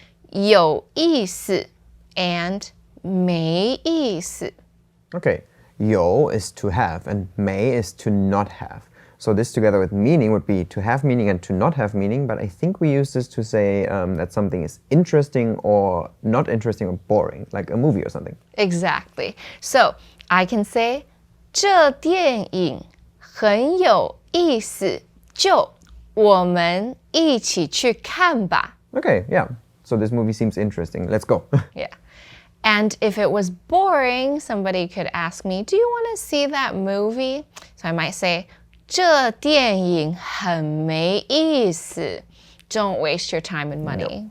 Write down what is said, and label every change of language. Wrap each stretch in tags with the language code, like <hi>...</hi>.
<zh>有意思 and 没意思.</zh> <en>Okay, 有 is to have, and 没 is to not have. So this together with meaning would be to have meaning and to not have meaning, but I think we use this to say that something is interesting or not interesting or boring, like a movie or something. Exactly.</en> <zh>So I can say 这电影很有意思，就我们一起去看吧.</zh> <en>Okay, yeah. So this movie seems interesting. Let's go. Yeah. And if it was boring, somebody could ask me, do you want to see that movie?</en> <zh>So I might say, 这电影很没意思.</zh> <en>Don't waste your time and money.</en>